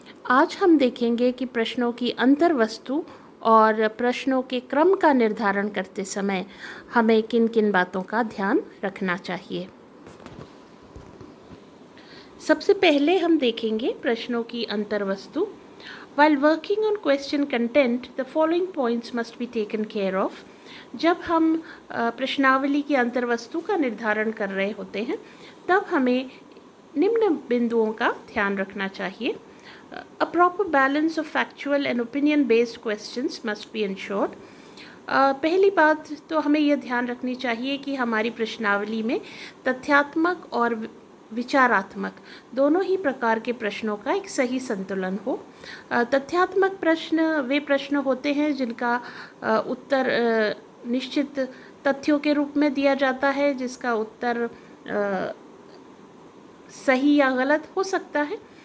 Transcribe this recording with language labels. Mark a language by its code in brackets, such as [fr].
[hi] आज हम देखेंगे कि प्रश्नों की अंतर्वस्तु और प्रश्नों के क्रम का निर्धारण करते समय हमें किन किन बातों का ध्यान रखना चाहिए। सबसे पहले हम देखेंगे प्रश्नों की अंतर्वस्तु। [en] While working on question content, the following points must be taken care of. [hi] जब हम प्रश्नावली की अंतर्वस्तु का निर्धारण कर रहे होते हैं, तब हमें निम्न बिंदुओं का ध्यान रखना चाहिए। [en] A proper balance of factual and opinion-based questions must be ensured. [hi] पहली बात तो हमें यह ध्यान रखनी चाहिए कि हमारी प्रश्नावली में तथ्यात्मक और विचारात्मक दोनों ही प्रकार के प्रश्नों का एक सही संतुलन हो। तथ्यात्मक प्रश्न वे प्रश्न होते हैं जिनका उत्तर निश्चित तथ्यों के रूप में दिया जाता है, जिसका उत्तर सही या गलत हो सकता है।